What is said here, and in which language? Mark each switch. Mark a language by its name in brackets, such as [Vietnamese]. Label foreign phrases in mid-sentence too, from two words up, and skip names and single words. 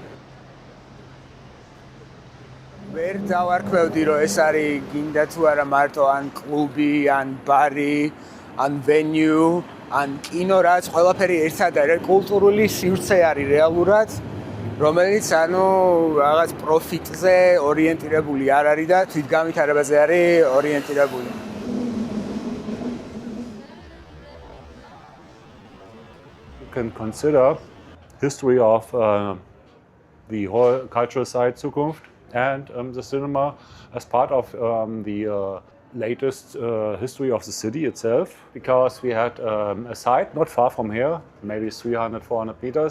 [Georgian] ვერ დავარქვევდი რომ ეს არის გინდა თუ არა მარტო ან კლუბი, ან ბარი, ან venue, ან კინო, რაც ყველაფერი ერთად არის, კულტურული სივრცე არის რეალურად, რომელიც რაღაც პროფიტზე ორიენტირებული არ არის და თვითგამვითარებაზე არის ორიენტირებული. [English] You can consider history of the whole cultural site Zukunft and the cinema as part of the latest history of the city itself, because we had a site not far from here, maybe 300-400 meters.